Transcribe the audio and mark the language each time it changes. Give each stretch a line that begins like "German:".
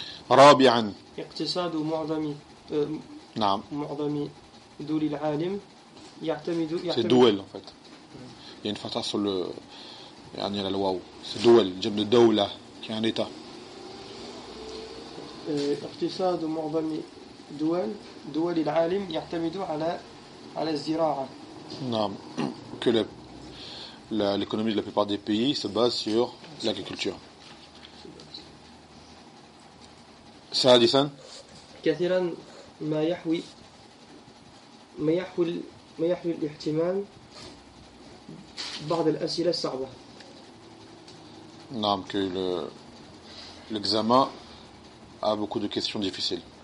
Arabic: رابعا اقتصاد معظم نعم معظم دول العالم يعتمد
French: c'est دول en fait. Il y a une fatah sur le يعني la loi. C'est
Arabic: دول جمع دولة
French: qui est un état.
Arabic: اقتصاد معظم دول العالم يعتمد على الزراعة. نعم.
French: Que l'économie de la plupart des pays se base sur l'agriculture.
Arabic: سادسا. كثيرا ما يحوي الاهتمام بعض الأسئلة الصعبة.
French: نعم. Que l'examen a beaucoup de questions difficiles.